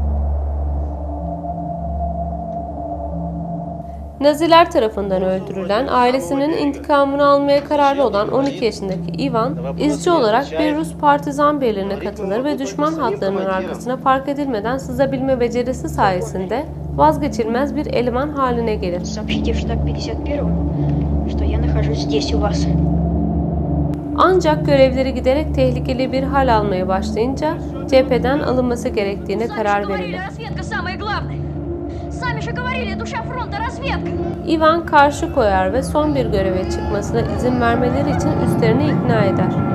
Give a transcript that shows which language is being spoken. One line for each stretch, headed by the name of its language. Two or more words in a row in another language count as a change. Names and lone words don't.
Turkish: Naziler tarafından öldürülen, ailesinin intikamını almaya kararlı olan 12 yaşındaki Ivan, izci olarak bir Rus partizan birliğine katılır ve düşman hatlarının arkasına fark edilmeden sızabilme becerisi sayesinde vazgeçilmez bir eleman haline gelir.
Russian: Сообщите в штаб 51-м, что я нахожусь здесь у вас.
Turkish: Ancak görevleri giderek tehlikeli bir hal almaya başlayınca cepheden alınması gerektiğine karar verilir. Ivan karşı koyar ve son bir göreve çıkmasına izin vermeleri için üstlerini ikna eder.